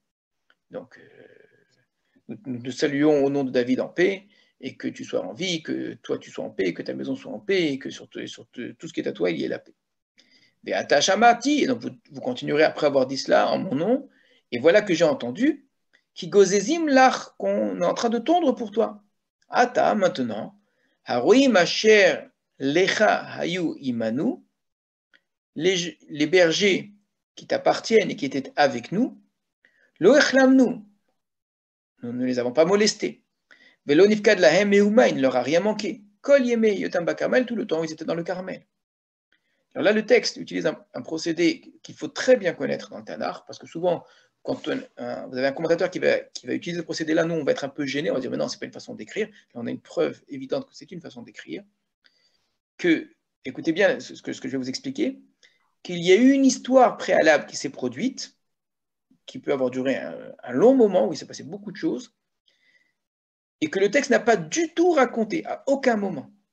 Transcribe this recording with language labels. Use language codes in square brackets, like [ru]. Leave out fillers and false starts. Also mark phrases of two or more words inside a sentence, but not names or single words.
[fr] Donc, nous te saluons au nom de David en paix, et que tu sois en vie, que toi tu sois en paix, que ta maison soit en paix, et que sur tout ce qui est à toi, il y ait la paix. Et donc vous continuerez après avoir dit cela en mon nom, et voilà que j'ai entendu [he] כי גזזים לך, [fr] qu'on est en train de tondre pour toi. Ata, maintenant, [he] הרעים אשר לך היו עמנו, [fr] les bergers qui t'appartiennent et qui étaient avec nous, [he] לא הכלמנום, [fr] nous ne les avons pas molestés. [he] ולא נפקד להם מאומה, [fr] il ne leur a rien manqué. [he] כל ימי היותם בכרמל, [fr] tout le temps où ils étaient dans le Carmel. Alors là, le texte utilise un procédé qu'il faut très bien connaître dans le Tanakh, parce que souvent, quand vous avez un commentateur qui va utiliser ce procédé-là, nous, on va être un peu gêné, on va dire, mais non, ce n'est pas une façon d'écrire. Là, on a une preuve évidente que c'est une façon d'écrire. Que, écoutez bien ce que je vais vous expliquer, qu'il y a eu une histoire préalable qui s'est produite, qui peut avoir duré un long moment, où il s'est passé beaucoup de choses, et que le texte n'a pas du tout raconté, à aucun moment.